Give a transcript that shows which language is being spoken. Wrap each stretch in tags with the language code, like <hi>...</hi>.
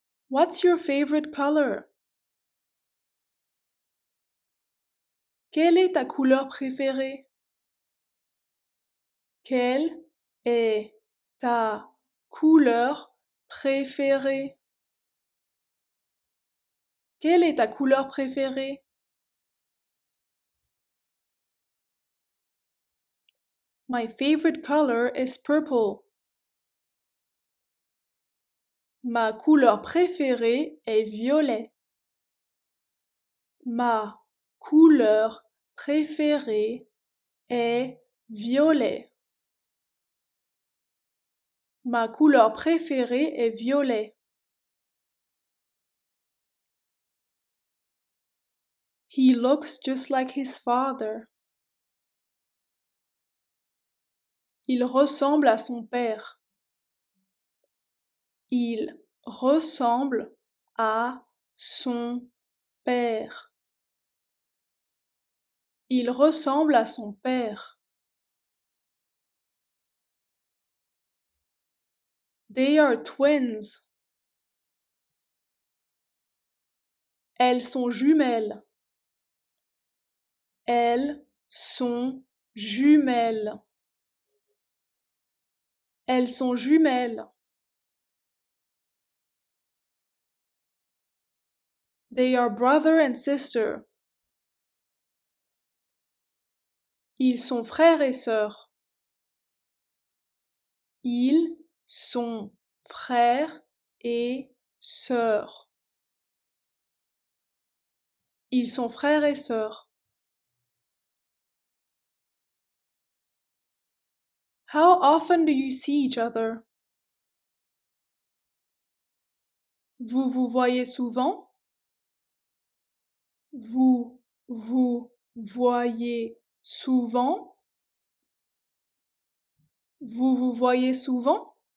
<en>What's your favorite color?</en> <fr>Quelle est ta couleur préférée? Quelle est ta couleur préférée? Quelle est ta couleur préférée?</fr> <en>My favorite color is purple.</en> <fr>Ma couleur préférée est violet. Ma couleur préférée est violet. Ma couleur préférée est violet.</fr> <en>He looks just like his father.</en> <fr>Il ressemble à son père. Il ressemble à son père. Il ressemble à son père.</fr> <en>They are twins.</en> <fr>Elles sont jumelles. Elles sont jumelles. Elles sont jumelles.</fr> <en>They are brother and sister.</en> <fr>Ils sont frères et sœurs. Ils sont frères et sœurs. Ils sont frères et sœurs.</fr> <en>How often do you see each other?</en> <fr>Vous vous voyez souvent? Vous vous voyez souvent? Vous vous voyez souvent?</fr>